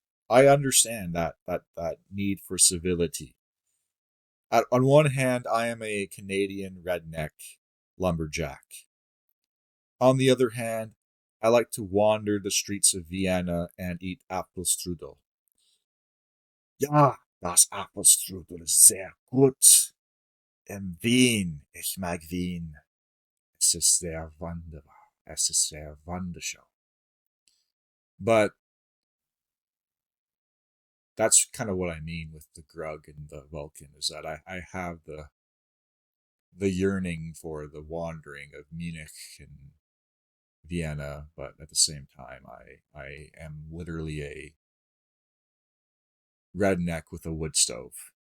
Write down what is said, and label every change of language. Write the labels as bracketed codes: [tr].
[en] I understand that need for civility. On one hand, I am a Canadian redneck lumberjack. On the other hand, I like to wander the streets of Vienna and eat Apfelstrudel. [de] Ja, das Apfelstrudel ist sehr gut. Im Wien, ich mag Wien. Es ist sehr wunderbar. Es ist sehr wunderschön. [en] But that's kind of what I mean with the Grug and the Vulcan, is that I have the yearning for the wandering of Munich and Vienna, but at the same time, I am literally a redneck with a wood stove.